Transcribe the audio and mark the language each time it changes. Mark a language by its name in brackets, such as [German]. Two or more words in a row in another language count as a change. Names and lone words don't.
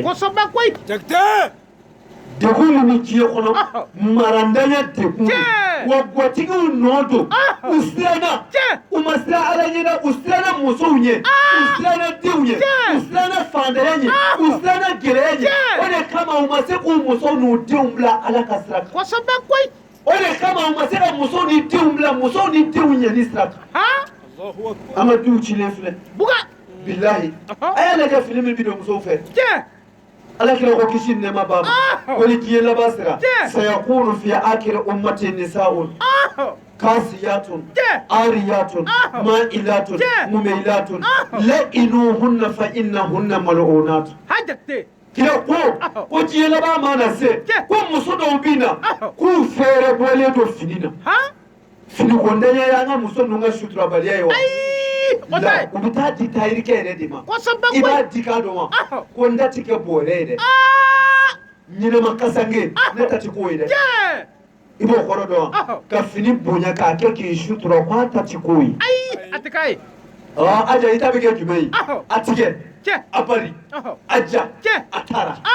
[Bambara] ye degun min bɛ diɲɛ kɔnɔ marandanya degun wa gwatigiw nɔ don u siranna u ma siran ala ɲɛ u siranna musow ɲɛ u siranna denw ɲɛ u siranna fantanya ɲɛ u siranna gɛlɛya ɲɛ o de kama u ma se k'u musow n'u denw bila ala ka sira kan o de kama u ma se ka musow ni denw bila musow ni denw ɲɛni sira kan an ka duw cilen filɛ bilahi a y'a lajɛ fini min bi don musow fɛ ala kira ko kisi ni nɛɛma b'a ma ko ni diɲɛ laban sera [Arabic] سيكون في آخر أمتي نساء كاسيات عاريات مائلات مميلات العنوهن فإنهن ملعونات [Bambara] kira ko diɲɛ laban mana se ko muso dɔw bɛ na k'u fɛɛrɛ bɔlen don fini na fini ko ntanya y'an ka muso ninnu ka suturabaliya ye wa u bɛ taa di tayirikɛ yɛrɛ de ma i b'a di k'a dɔn wa ko n ta ti kɛ bɔrɛ ye dɛ ɲɛnɛma kasange ne ta ti k'o ye dɛ i b'o kɔrɔ dɔn wa ka fini bonya k'a kɛ k'i sutura ko a ta ti k'o ye aja i ta bɛ kɛ jumɛn ye a tigɛ a bari a ja a taara